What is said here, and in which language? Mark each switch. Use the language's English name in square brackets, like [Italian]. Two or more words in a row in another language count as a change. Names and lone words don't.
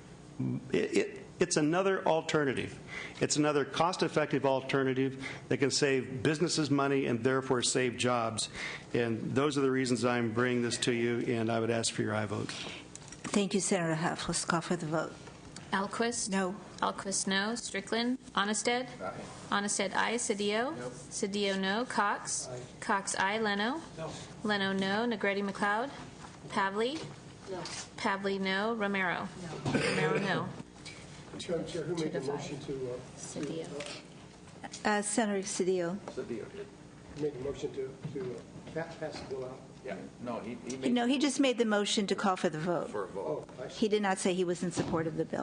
[English] It's another alternative. It's another cost-effective alternative that can save businesses money and therefore save jobs. And those are the reasons I'm bringing this to you, and I would ask for your aye vote. Thank you, Senator Huff. Let's call for the vote. Alquist? No. Alquist, no. Strickland? Honested? Aye. Honested, aye. Cedillo? No. Cedillo, no. Cox? Aye. Cox, aye. Leno? No. Leno, no. Negretti McLeod? Pavley? No. Pavley, no. Romero? No. Romero, no. Chair, who made the motion to... Cedillo. Senator Cedillo. Cedillo did. Who made the motion to pass the bill out? Yeah. No, he made... No, he just made the motion to call for the vote. For a vote. Oh, He did not say he was in support of the bill.